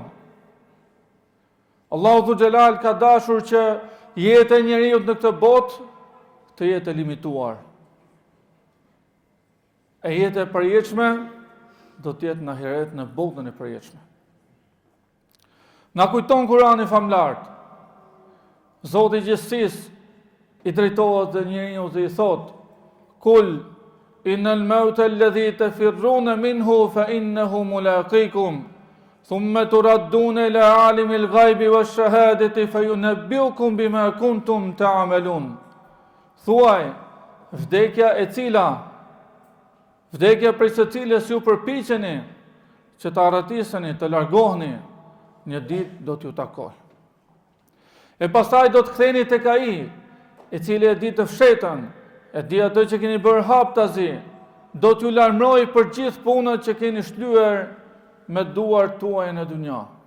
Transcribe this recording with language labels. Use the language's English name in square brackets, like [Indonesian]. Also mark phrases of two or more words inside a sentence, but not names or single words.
[Albanian] Allahu Dhu Xhelal ka dashur që jeta e njeriut në këtë botë të jetë limituar. E jeta e përjetshme do të jetë në ahiret në botën e përjetshme. Na kujton Kurani famlart. Zoti I gjithësisë I drejtohet dhe njeriu dhe I thotë: [Arabic] "قل إن الموت الذي تفرون منه فإنه ملاقيكم ثم تردون إلى عالم الغيب والشهادة فينبئكم بما كنتم تعملون." [Albanian] Thuaj, vdekja prej së cilës ju përpiqeni që të arratiseni, të largoheni, një ditë do t'ju takoj. E pastaj do të ktheheni tek ai, I cili e di të fshetën, e di atë që keni bërë haptazi, do t'ju larmëroj për gjithë punët që keni shlyer me duart tuaja në dunja.